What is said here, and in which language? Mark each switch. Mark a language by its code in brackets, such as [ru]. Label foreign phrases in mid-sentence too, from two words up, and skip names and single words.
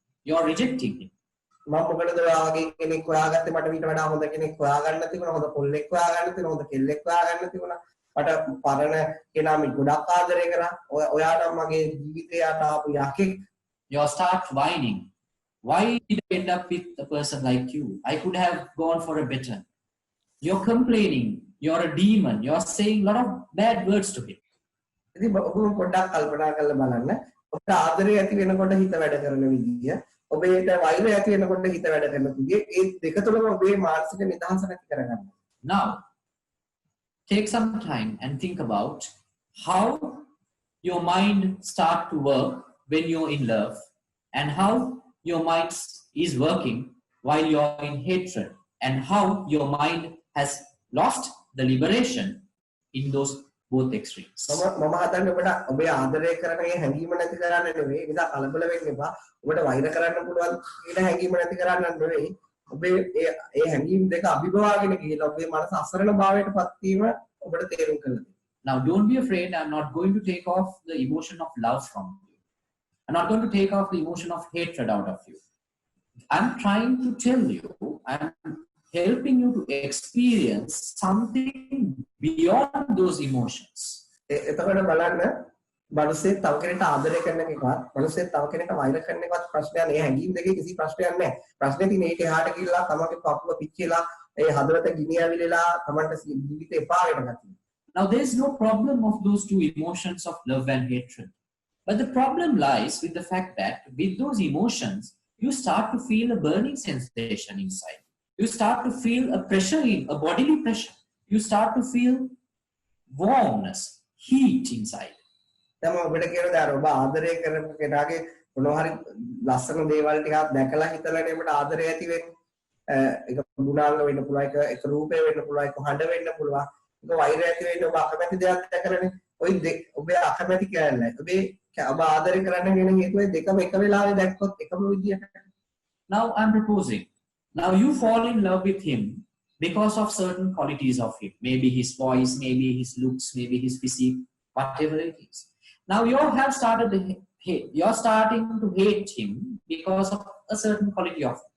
[en] You are rejecting him. You start whining. Why did I end up with a person like you? I could have gone for a better. You're complaining you're a demon, you're saying a lot of bad words to him. [si] ඉතින් ඔබ පොඩ්ඩක් කල්පනා කරලා බලන්න. ඔබට ආදරය ඇති වෙනකොට හිත වැඩ කරන විදිය, ඔබේට වෛරය ඇති වෙනකොට හිත වැඩ කරන විදිය, ඒ දෙක තුළම ඔබේ මානසික නිදහස නැති කරගන්න. [en] Now, take some time and think about how your mind start to work when you're in love and how your mind is working while you're in hatred and how your mind has lost the liberation in those both extremes. [si] මම හදන්නේ ඔබට ඔබේ ආදරය කරන ඒ හැඟීම නැති කරන්න නෙවෙයි. නිසා කලබල වෙන්න එපා. ඔබට වෛර කරන්න පුළුවන් කියන හැඟීම නැති කරන්න නෙවෙයි. ඔබේ ඒ හැඟීම් දෙක අභිභවාගෙන ගිහලා ඔබේ මනස අසරණ භාවයටපත් වීම ඔබට තේරුම් ගන්න. [en] Now don't be afraid. I'm not going to take off the emotion of love from you. I'm not going to take off the emotion of hatred out of you. I'm trying to tell you, I'm helping you to experience something beyond those emotions. [si] එතකොට බලන්න මනුස්සයෙ තව කෙනෙක්ට ආදරය කරන එකවත් මනුස්සයෙ තව කෙනෙක්ට වෛර කරන එකවත් ප්‍රශ්නයක් නෑ. හැඟීම් දෙකේ කිසි ප්‍රශ්නයක් නෑ. ප්‍රශ්නේ තියෙන්නේ ඒක එහාට ගිහලා තමන්ගේ පපුව පිච්චිලා ඒ හදවත ගිනි ඇවිලලා තමන්ට ජීවිතේ එපා වෙන ගතිය. [en] Now there is no problem of those two emotions of love and hatred. But the problem lies with the fact that with those emotions, you start to feel a burning sensation inside. You start to feel a pressure, a bodily pressure. You start to feel warmness, heat inside. [si] දැන් මම ඔබට කියන දා ඔබ ආදරය කරන කෙනාගේ මොනවා හරි ලස්සන දේවල් ටිකක් දැකලා හිතලානේ ඔබට ආදරය ඇති වෙන්නේ. ඒක ගුණාංග වෙන්න පුළුවන්, ඒක රූපය වෙන්න පුළුවන්, ඒක හඬ වෙන්න පුළුවන්. ඒක වෛරය ඇති වෙන්නේ ඔබ අකමැති දෙයක් දැකලානේ. ඔය ඔබේ අකමැති කියන්නේ ඔබේ ඔබ ආදරය කරන්න වෙන හේතුව දෙකම එක වෙලාවෙ දැක්කොත් එකම විදියට. [en] Now I'm proposing. Now you fall in love with him because of certain qualities of him. Maybe his voice, maybe his looks, maybe his physique, whatever it is. Now you're starting to hate him because of a certain quality of him.